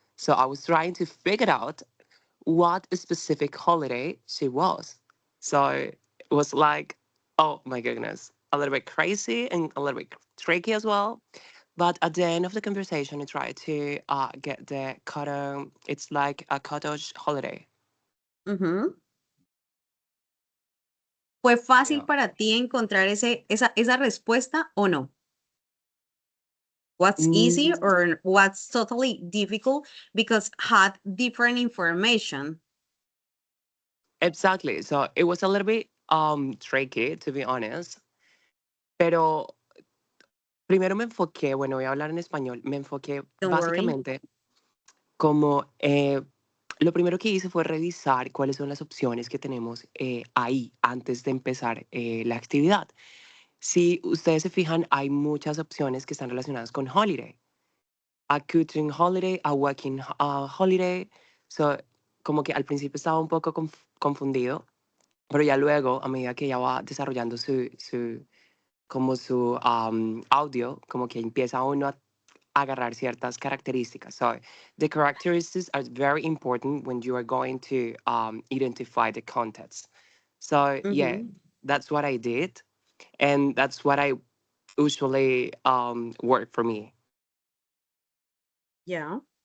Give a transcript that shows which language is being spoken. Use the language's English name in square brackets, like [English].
[English] So I was trying to figure out what specific holiday she was. So it was like, oh my goodness, a little bit crazy and a little bit tricky as well. But at the end of the conversation, I tried to get the cotton, it's like a cottage holiday. Ujú. [Spanish] ¿Fue fácil [English] Yeah. [Spanish] para ti encontrar esa respuesta o no? [English] What's easy Mm, or what's totally difficult because had different information? exactly. So it was a little bit tricky, to be honest. [Spanish] Pero primero me enfoqué, bueno, voy a hablar en español, me enfoqué [English] Don't worry. [Spanish] básicamente como lo primero que hice fue revisar cuáles son las opciones que tenemos ahí antes de empezar la actividad. Si ustedes se fijan, hay muchas opciones que están relacionadas con holiday. [English] A cooking holiday, a working holiday. [Spanish] So, como que al principio estaba un poco confundido, pero ya luego, a medida que ya va desarrollando como su audio, como que empieza uno a agarrar ciertas características. [English] So the characteristics are very important when you are going to identify the context. So yeah, Ujú. that's what I did, and that's what I usually work for me. Yeah.